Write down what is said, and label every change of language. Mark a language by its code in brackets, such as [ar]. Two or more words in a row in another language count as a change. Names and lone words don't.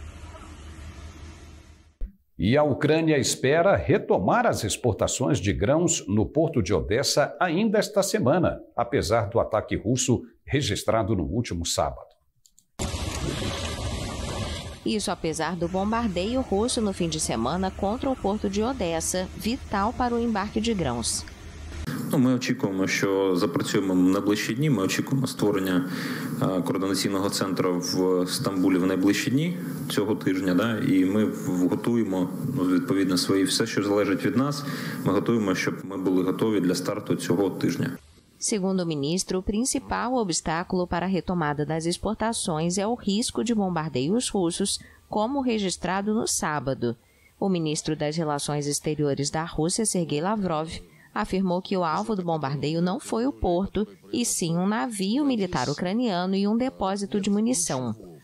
[pt] E a Ucrânia espera retomar as exportações de grãos no porto de Odessa ainda esta semana, apesar do ataque russo registrado no último sábado. Isso apesar do bombardeio russo no fim de semana contra o porto de Odessa, vital para o embarque de grãos. [uk] Ми очікуємо, що запрацюємо в найближчі дні. Ми очікуємо створення координаційного центру в Стамбулі в найближчі дні цього тижня. І ми готуємо, відповідно, все, що залежить від нас, ми готуємо, щоб ми були готові для старту цього тижня. [pt] Segundo o ministro, o principal obstáculo para a retomada das exportações é o risco de bombardeios russos, como registrado no sábado. O ministro das Relações Exteriores da Rússia, Sergei Lavrov, afirmou que o alvo do bombardeio não foi o porto, e sim um navio militar ucraniano e um depósito de munição.